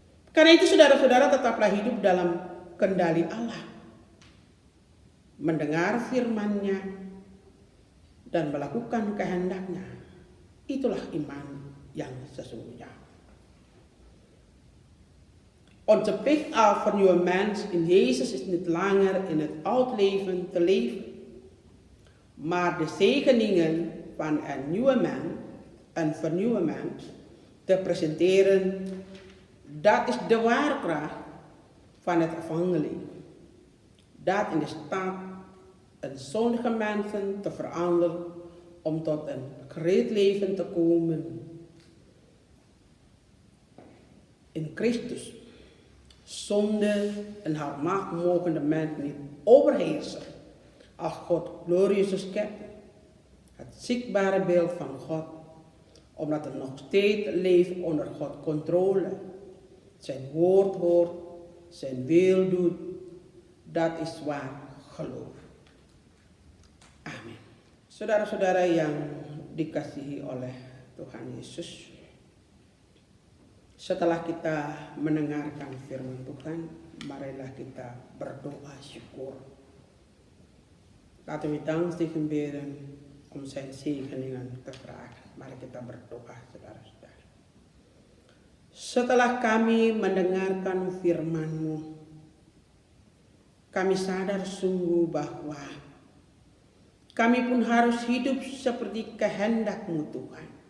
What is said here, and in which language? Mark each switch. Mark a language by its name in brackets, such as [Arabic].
[Indonesian] Karena itu saudara-saudara tetaplah hidup dalam kendali Allah, mendengar firman-Nya dan melakukan kehendak-Nya. Itulah iman yang sesungguhnya. [Dutch] Onze plicht als vernieuwe mens in Jezus is niet langer in het oud leven te leven, maar de zegeningen van een nieuwe mens, een vernieuwde mens, te presenteren. Dat is de ware kracht van het evangelie. Dat in de staat een zondige mensen te veranderen om tot een gered leven te komen. In Christus. Zonde en haar macht mogen de mens niet overheersen als God glorieuze schepper, het zichtbare beeld van God, omdat het nog steeds leeft onder Gods controle, zijn woord hoort, zijn wil doet. Dat is waar geloof. Amin. [Indonesian] Saudara-saudara yang dikasihi oleh Tuhan Yesus, setelah kita mendengarkan firman Tuhan, marilah kita berdoa syukur. [Dutch] Laten we dankzegen bidden om zijn zegeningen te vragen. [Indonesian] Mari kita berdoa, saudara-saudara. Setelah kami mendengarkan firman-Mu, kami sadar sungguh bahwa kami pun harus hidup seperti kehendak-Mu, Tuhan.